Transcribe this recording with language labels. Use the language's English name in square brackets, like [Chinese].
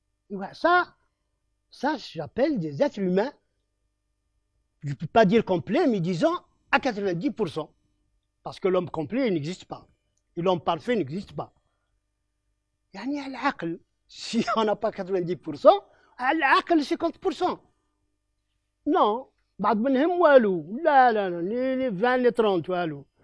[French] Ouais, ça j'appelle des êtres humains, je ne peux pas dire complet, mais disons à 90%. Parce que l'homme complet, il n'existe pas. Et l'homme parfait n'existe pas. [Arabic] يعني العقل, [French] si on n'a pas 90%, [Arabic] العقل [French] 50%. [Arabic] Non, بعض منهم والو. لا [French] les 20 les 30 [Arabic] والو.